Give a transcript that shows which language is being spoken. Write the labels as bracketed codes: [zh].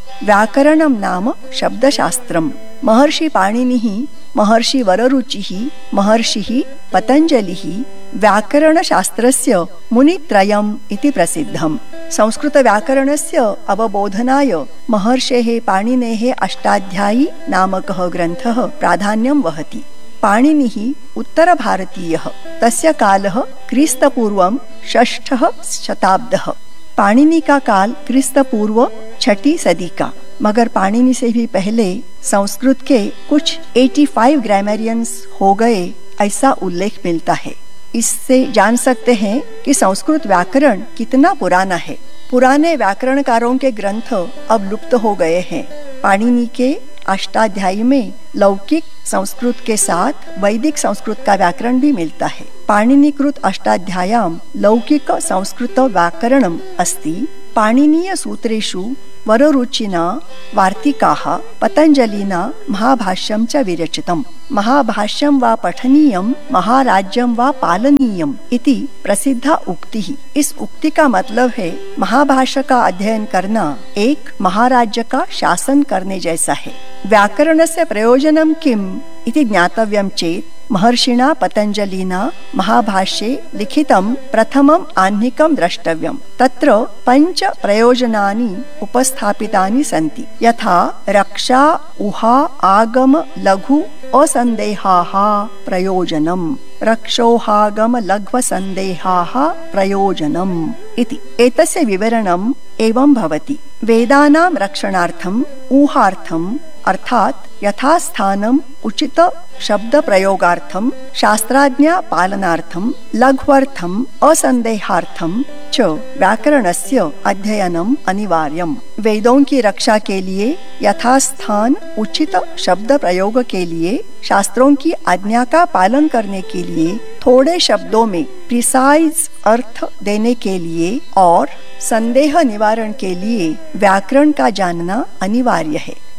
[sa] व्याकरणं नाम शब्दशास्त्रम्। महर्षिपाणिनिः, महर्षिवररुचिः, महर्षिः पतञ्जलिः व्याकरणशास्त्रस्य मुनित्रयम् इति प्रसिद्धम्। संस्कृतव्याकरणस्य अवबोधनाय महर्षेः पाणिनेः अष्टाध्यायी नामकः ग्रन्थः प्राधान्यं वहति। पाणिनिः उत्तरभारतीयः, तस्य कालः क्रिस्तपूर्वं 6th शताब्दः। [hi] पाणिनिका काल क्रिस्तपूर्व 6th सदी का। मगर पाणिनि से भी पहले संस्कृत के कुछ 85 ग्रामरियंस हो गए, ऐसा उल्लेख मिलता है। इससे जान सकते हैं कि संस्कृत व्याकरण कितना पुराना है। पुराने व्याकरणकारों के ग्रंथ अब लुप्त हो गए हैं। पाणिनि के अष्टाध्यायी में लौकिक संस्कृत के साथ वैदिक संस्कृत का व्याकरण भी मिलता है। [sa] पाणिनिकृत अष्टाध्यायां लौकिक संस्कृत व्याकरणम् अस्ति। पाणिनीय सूत्रेषु वररुचिना वार्तिकाः, पतञ्जलिना महाभाष्यं च विरचितम्। महाभाष्यं वा पठनीयं, महाराज्यं वा पालनीयम् इति प्रसिद्धा उक्तिः। [hi] इस उक्ति का मतलब है, महाभाष्य का अध्ययन करना एक महाराज्य का शासन करने जैसा है। [sa] व्याकरणस्य प्रयोजनं किम् इति ज्ञातव्यं चेत्, महर्षिणा पतञ्जलिना महाभाष्ये लिखितं प्रथमं आह्निकं द्रष्टव्यम्। तत्र 5 प्रयोजनानि उपस्थापितानि सन्ति, यथा रक्षा, उहा, आगम, लघु, असन्देहाः प्रयोजनम्। रक्षोहागम लघ्वसन्देहाः प्रयोजनम् इति एतस्य विवरणम् एवं भवति। वेदानां रक्षणार्थम्, ऊहार्थम् अर्थात् यथास्थानम् उचित शब्दप्रयोगार्थम्, शास्त्राज्ञा पालनार्थम्, लघ्वर्थम्, असन्देहार्थम् च व्याकरणस्य अध्ययनम् अनिवार्यम्। [hi] वेदों की रक्षा के लिए यथास्थान उचित शब्दप्रयोग के लिए, शास्त्रों की आज्ञा का पालन करने के लिए, थोड़े शब्दों में प्रिसाइज अर्थ देने के लिए और संदेह निवारण के लिए व्याकरण का जानना अनिवार्य है।